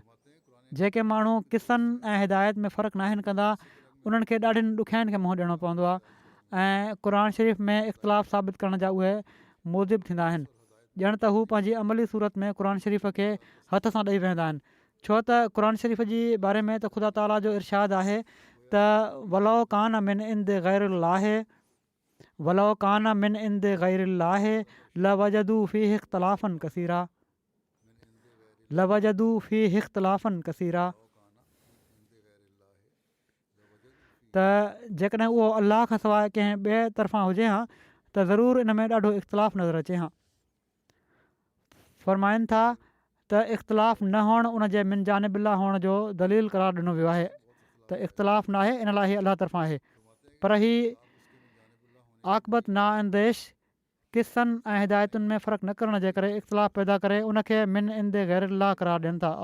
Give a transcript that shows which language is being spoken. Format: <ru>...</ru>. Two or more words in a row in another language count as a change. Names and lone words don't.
<sd>जेके माण्हू क़िसनि ऐं हिदायत में फ़र्क़ु नाहिनि कंदा उन्हनि खे ॾाढियुनि ॾुखियाईनि खे मुंहुं ॾियणो पवंदो आहे ऐं क़ुर शरीफ़ में इख़्तिलाफ़ु साबित करण जा उहे मूजिब थींदा आहिनि। ॼण त हू पंहिंजी अमली सूरत में क़ुर शरीफ़ खे हथ सां ॾेई वेंदा आहिनि, छो त क़ुर शरीफ़ जी बारे में त ख़ुदा ताला जो इरशाद आहे त</sd> <ar>ولو كان من عند غير الله ولو كان من عند غير الله لوجدوا فيه اختلافا كثيرا لوجدوا فيه اختلافا كثيرا.</ar> <sd>त जेकॾहिं उहो अलाह खां सवाइ कंहिं ॿिए तरफ़ां हुजे हा त ज़रूरु इन में ॾाढो इख़्तिलाफ़ु नज़र अचे हा। फ़रमाइनि था त इख़्तिलाफ़ु न हुअणु उन जे</sd> <ar>من جانب الله</ar> <sd>हुअण जो दलील करार ॾिनो वियो आहे त इख़्तिलाफ़ु न आहे, इन लाइ हीअ अलाह तरफ़ां आहे, पर हीअ आक़िबत नाअंदेश क़िसनि ऐं हिदायतुनि में फ़र्क़ु न करण जे करे इख़्तिलाफ़ु पैदा करे उनखे</sd> <ar>من عند غير الله</ar> <sd>करार ॾियनि था।</sd>